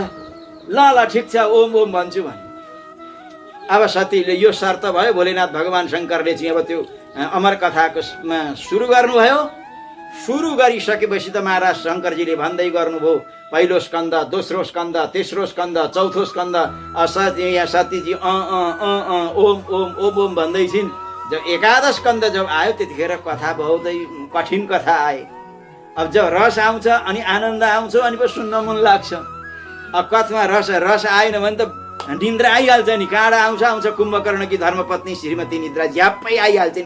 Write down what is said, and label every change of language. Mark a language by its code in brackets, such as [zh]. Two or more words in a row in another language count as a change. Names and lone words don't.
[ne] ल ठिक छ, ओम ओम भन्छु भने। अब सतीले यो शर्त भयो। भोलेनाथ भगवान शङ्करले चाहिँ अब त्यो अमर कथाको सुरु गर्नुभयो। सुरु गरिसकेपछि त महाराज शङ्करजीले भन्दै गर्नुभयो, पहिलो स्कन्द, दोस्रो स्कन्द, तेस्रो स्कन्द, चौथो स्कन्द। यहाँ सतीजी ओम ओम ओम ओम भन्दै छिन्। जब 11 स्कन्द जब आयो त्यतिखेर कथा बहुतै कठिन कथा आए। अब जब रस आउँछ अनि आनन्द आउँछ अनि पो सुन्न मन लाग्छ। अब कथामा रस आएन भने त निन्द्रा आइहाल्छ नि। काँडा आउँछ कुम्भकर्णकी धर्मपत्नी श्रीमती निद्रा झ्याप्पै आइहाल्छ नि।